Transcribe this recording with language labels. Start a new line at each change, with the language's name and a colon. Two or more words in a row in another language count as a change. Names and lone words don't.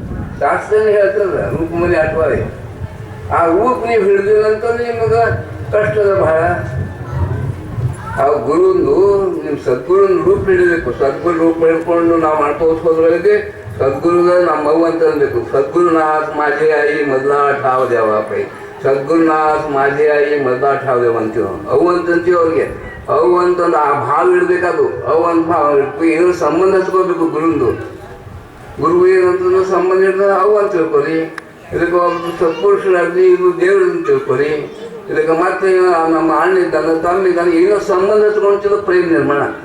Kannada: ಶಾಸ್ತ್ರನೇ ಹೇಳ್ತದೆ
Marathi: रूपमनी आठवाले.
Kannada: ಆ ರೂಪ ನೀವು ಹಿಡಿದಿಲ್ಲ ಅಂತಂದ್ರೆ ನಿಮಗೆ ಕಷ್ಟದ ಬಹಳ. ಆ ಗುರುಂದು ನಿಮ್ಮ ಸದ್ಗುರುನ ರೂಪ ಹಿಡಿಬೇಕು. ಸದ್ಗುರು ರೂಪ ಹಿಡ್ಕೊಂಡು ನಾವು ಮಾಡ್ಕೋತ ಹೋದ್ರೊಳಗೆ ಸದ್ಗುರುಗ ನಮ್ಮ ಅವ್ವ ಅಂತ ಅನ್ಬೇಕು.
Marathi: ಸದ್ಗುರುನಾಥ್ माझे आई मधला ठाव द्यावा पै. ಸದ್ಗುರುನಾಥ್ माझे आई मधला ठाव द्याವ ಅಂತೀವಿ.
Kannada: ಅವು ಅಂತಂತೀವಿ ಅವ್ರಿಗೆ. ಅವು ಅಂತಂದು ಆ ಭಾವ ಇಡಬೇಕದು. ಅವು ಅಂತ ಭಾವ ಇಡ್ಬೇಕು. ಏನೋ ಸಂಬಂಧ ಹಚ್ಕೋಬೇಕು ಗುರುಂದು. ಗುರು ಏನಂತಂದ್ರೆ ಸಂಬಂಧ ಇರ್ತದೆ. ಅವು ಅಂತ ತಿಳ್ಕೊರಿ. ಇದಕ್ಕೆ ಒಬ್ಬ ಸತ್ಪುರುಷರಾಗಲಿ ಇದು ದೇವ್ರನ್ನ ತಿಳ್ಕೊರಿ. ಇದಕ್ಕೆ ಮತ್ತೆ ನಮ್ಮ ಅಣ್ಣ ಇದ್ದಾನೆ ತಮ್ಮ ಇದ್ದಾನೆ ಏನೋ ಸಂಬಂಧ ಹಚ್ಕೊಂಡು ಪ್ರೇಮ ನಿರ್ಮಾಣ ಆಗ್ತದೆ.